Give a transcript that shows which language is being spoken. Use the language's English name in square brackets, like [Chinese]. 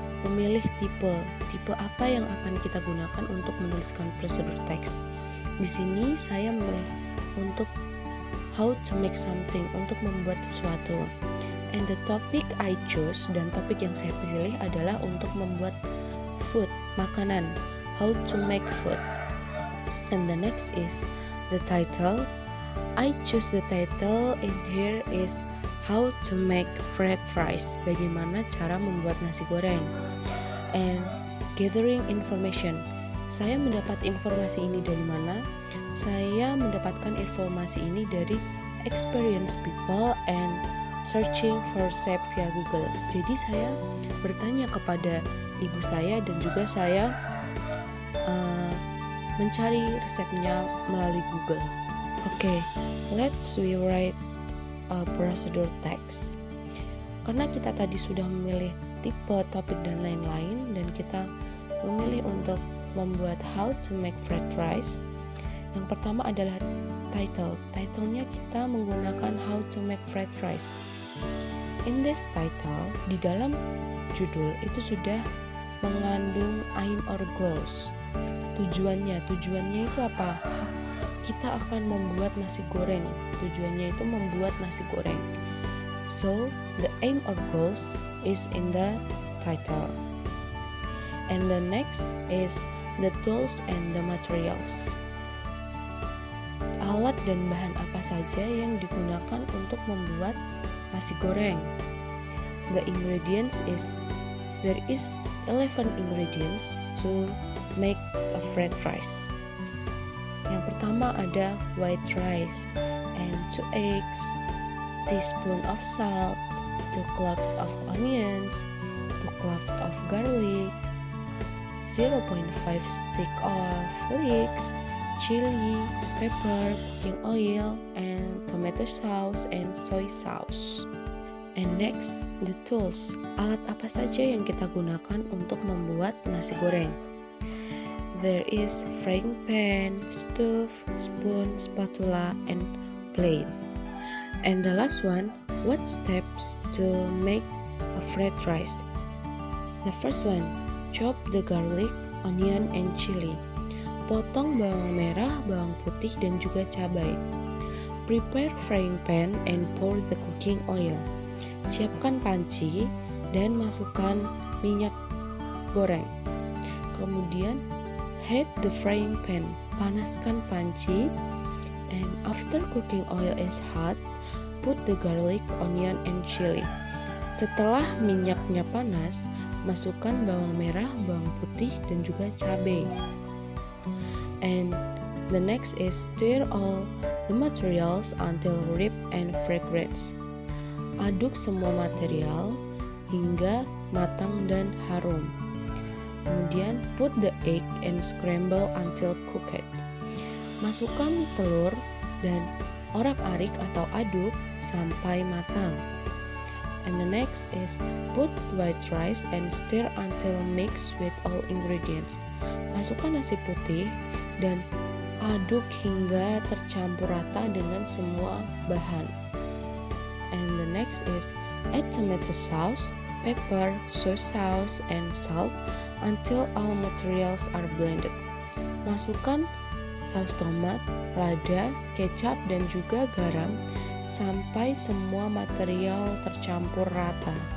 [Indonesian] Memilih tipe apa yang akan kita gunakan untuk menuliskan prosedur text. Di sini saya memilih untuk [English] how to make something, [Indonesian] untuk membuat sesuatu. [English] And the topic I choose, [Indonesian] dan topik yang saya pilih adalah untuk membuat food, makanan. [English] How to make food. And the next is the title. I choose the title in here is how to make fried rice. [Indonesian] Bagaimana cara membuat nasi goreng. [English] And gathering information. [Indonesian] Saya mendapat informasi ini dari mana? Saya mendapatkan informasi ini dari [English] experienced people and searching for recipe via Google. [Indonesian] Jadi saya bertanya kepada ibu saya dan juga saya mencari resepnya melalui Google. [English] Okay, let's rewrite a procedure text. [Indonesian] Karena kita tadi sudah memilih tipe, topik, dan lain-lain, dan kita memilih untuk membuat [English] how to make fried rice. [Indonesian] Yang pertama adalah title. Titlenya kita menggunakan [English] how to make fried rice. In this title, [Indonesian] di dalam judul itu sudah mengandung [English] aim or goals. [Indonesian] Tujuannya itu apa? Kita akan membuat nasi goreng. Tujuannya itu membuat nasi goreng. [English] So, the aim or goals is in the title. And the next is the tools and the materials. [Indonesian] Alat dan bahan apa saja yang digunakan untuk membuat nasi goreng. [English] The ingredients is, there is 11 ingredients to make a fried rice. [Indonesian] Yang pertama ada [English] white rice and 2 eggs, teaspoon of salt, 2 2 cloves of onions, 2 cloves of garlic, 0.5 stick of leeks, chili, pepper, cooking oil, and tomato sauce and soy sauce. And next, the tools. [Indonesian] Alat apa saja yang kita gunakan untuk membuat nasi goreng? [English] There is frying pan, stove, spoon, spatula, and plate. And the last one, what steps to make a fried rice? The first one, chop the garlic, onion, and chili. [Indonesian] Potong bawang merah, bawang putih, dan juga cabai. [English] Prepare frying pan and pour the cooking oil. [Indonesian] Siapkan panci dan masukkan minyak goreng. Kemudian [English] heat the frying pan. [Indonesian] Panaskan panci. [English] And after cooking oil is hot, put the garlic, onion, and chili. [Indonesian] Setelah minyaknya panas, masukkan bawang merah, bawang putih, dan juga cabai. [English] And the next is stir all the materials until rich and fragrant. [Indonesian] Aduk semua material hingga matang dan harum. Kemudian [English] put the egg and scramble until cooked. [Indonesian] Masukkan telur dan orak-arik atau aduk sampai matang. [English] And the next is put white rice and stir until mixed with all ingredients. [Indonesian] Masukkan nasi putih dan aduk hingga tercampur rata dengan semua bahan. [English] And the next is add tomato sauce, pepper, soy sauce, and salt until all materials are blended. [Indonesian] Masukkan saus tomat, lada, kecap, dan juga garam sampai semua material tercampur rata.